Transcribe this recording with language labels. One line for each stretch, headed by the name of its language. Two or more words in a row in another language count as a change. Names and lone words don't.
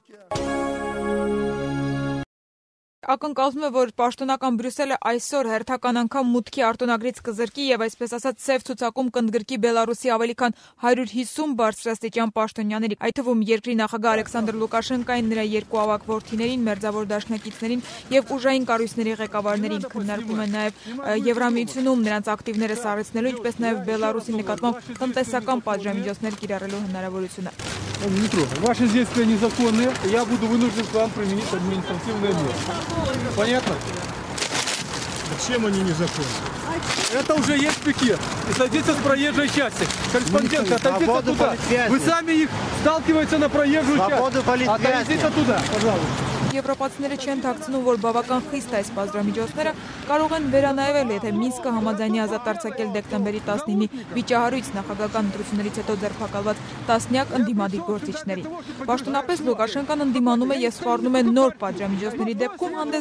Armenian: Ակնկալվում է, որ պաշտոնական Բրյուսելը այսօր հերթական անգամ մուտքի արտոնագրից կզրկի եւ այսպես ասած սև ցուցակում կընդգրկի Բելարուսի ավելի քան 150 բարձրաստիճան պաշտոնյաների, այդ թվում երկրի նախագահ Ալեքսանդր Լուկաշենկոին, նրա երկու ավագ որդիներին, մերձավոր դաշնակիցներին եւ ուժային կառույցների ղեկավարներին։ Քննարկվում է նաեւ Եվրամիությունում նրանց ակտիվները սառեցնելու, ինչպես նաեւ Բելարուսի նկատմամբ տնտեսական պատժամիջոցներ кирառելու հնարավորությունը։
Russian: Ваши действия незаконные, я буду вынужден к вам применить административные меры. Понятно? Чем они незаконны? Это уже есть пикет. И садитесь в проезжей части. Корреспонденты, отойдите туда. Вы сами их сталкиваете на проезжую часть. Отойдите туда, пожалуйста.
Armenian: Եվրոպացիները չեն թաքցնում, որ բավական խիստ այս պատժամիջոցները կարող են վերանայվել, եթե Մինսկը համաձայնի ազատ արձակել դեկտեմբերի 19-ի վիճահարույց նախագահական ընտրություններից հետո ձերբակալված տասնյակ ընդդիմադիր գործիչներին։ Պաշտոնապես Լուկաշենկոն ընդդիմանում է եւ սպառնում է նոր պատժամիջոցների դեպքում հանդես